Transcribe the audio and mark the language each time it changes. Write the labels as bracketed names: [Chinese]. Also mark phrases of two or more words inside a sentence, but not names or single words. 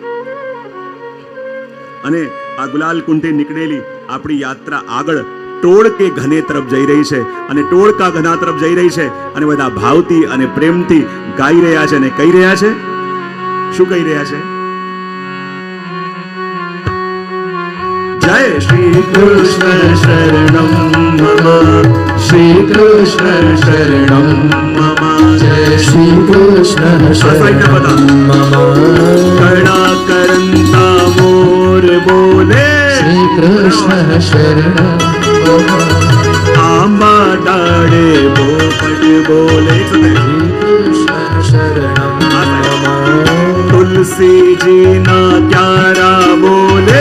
[Gujarati] અને આ ગુલાલ કુંડથી નીકળેલી આપણી યાત્રા આગળ ટોળ કે ઘને તરફ જઈ રહી છે. અને ટોળ કા ઘના તરફ જઈ રહી છે અને બધા ભાવથી અને પ્રેમથી ગાઈ રહ્યા છે અને કહી રહ્યા છે. શું કહી રહ્યા છે? જય [Sanskrit] श्री कृष्ण शरणम् मम, श्री कृष्ण शरणं मम, जय श्री कृष्ण शरणं मम. [Gujarati] કરુણા કરંતા મોર બોલે [Sanskrit] श्री कृष्ण शरणम् मम [Gujarati] આંબા ડાળે પોપટ બોલે [Sanskrit] श्री कृष्ण शरणम् मम [Gujarati] તુલસીજી ના ક્યારા બોલે